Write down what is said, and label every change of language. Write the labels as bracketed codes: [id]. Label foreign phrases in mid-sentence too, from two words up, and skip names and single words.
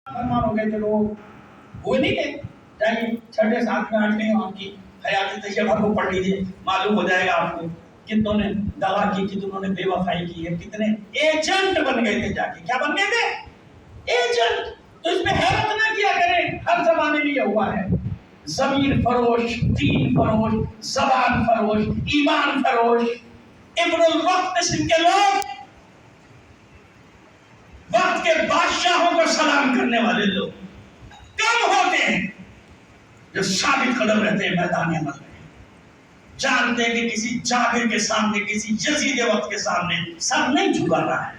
[ur] مسلمان ہو گئے تھے لوگ، وہ نہیں تھے چاہیے 6 7 میں 8 آپ کی حیات طیبہ کو پڑھ لیجیے، معلوم ہو جائے گا آپ کو کتنوں نے دعا کی، کتنوں نے بے وفائی کی ہے، کتنے ایجنٹ بن گئے تھے جا کے. کیا بن گئے تھے؟ ایجنٹ. تو اس میں حیرت نہ کیا کریں، ہر زمانے میں یہ ہوا ہے. ضمیر فروش، دین فروش، زبان فروش، ایمان فروش، ابن الوقت قسم کے لوگ، وقت کے بادشاہوں کو سلام کرنے والے لوگ کم ہوتے ہیں جو ثابت قدم رہتے ہیں میدان عمل میں، جانتے ہیں کہ کسی جابر کے سامنے، کسی یزید وقت کے سامنے سر نہیں جھکا رہا ہے.